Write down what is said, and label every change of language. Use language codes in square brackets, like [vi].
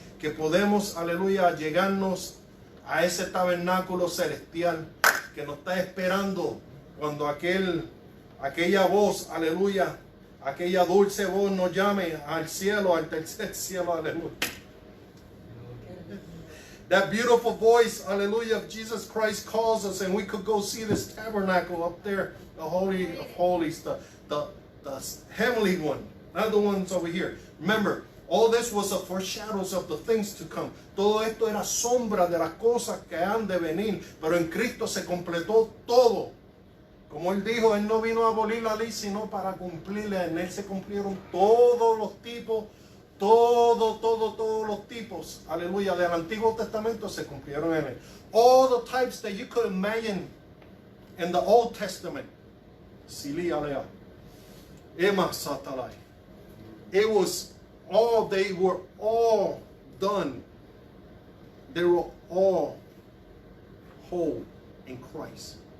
[es] Que podemos, aleluya, llegarnos a ese tabernáculo celestial que nos está esperando cuando aquella voz, aleluya, aquella dulce voz nos llame al cielo, al tercer cielo, aleluya. [en] That beautiful voice, hallelujah, of Jesus Christ calls us, and we could go see this tabernacle up there, the Holy of Holies, the heavenly one, not the ones over here. Remember, all this was a foreshadows of the things to come. [es] Todo esto era sombra de las cosas que han de venir, pero en Cristo se completó todo. Como Él dijo, Él no vino a abolir la ley, sino para cumplirla. En Él se cumplieron todos los tipos, todos los tipos, aleluya, del Antiguo Testamento se cumplieron en Él. [en] All the types that you could imagine in the Old Testament. Sili alea. Ema satalai. It was all, they were all done. They were all whole in Christ.